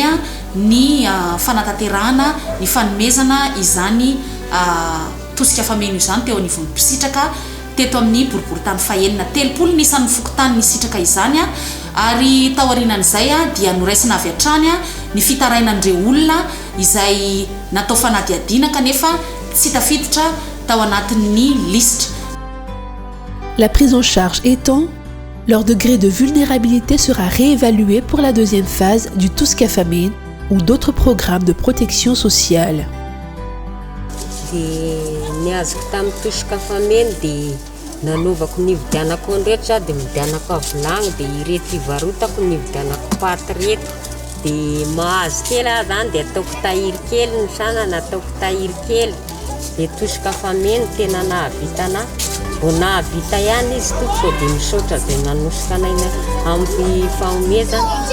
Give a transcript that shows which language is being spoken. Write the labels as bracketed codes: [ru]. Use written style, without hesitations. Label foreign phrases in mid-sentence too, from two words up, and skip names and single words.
[mg] ny fanatanterahana ny fanomezana izany Tuska Fameno izany teo anivon'ny mpisitraka teto amin'ny boriboritany fahenina 30 ny isan'ny fokotany ny sitraka izany ary tao aorianan'izay dia noraisina avy hatrany ny fitarainan'ireo olona izay natao fanadihadiana kanefa tsy tafiditra tao anatin'ny listra. [fr] La prise en charge étant, leur degré de vulnérabilité sera réévalué pour la deuxième phase du Tuska Famine ou d'autres programmes de protection sociale. [mg] Ny azoko tamin'ny Tuska Famine dia nanovako ny vidianako rehetra dia mividianako avilagny dia ireto ivarotako ny vidianako paty reto dia mahazo kely aho zany dia ataoko tahiry kely ny sanana ataoko tahiry kely dia tosika fameno tena nahavitana vao nahavita ihany izy tompoko dia misaotra dia nanosika anaina amin'ny fanomezana.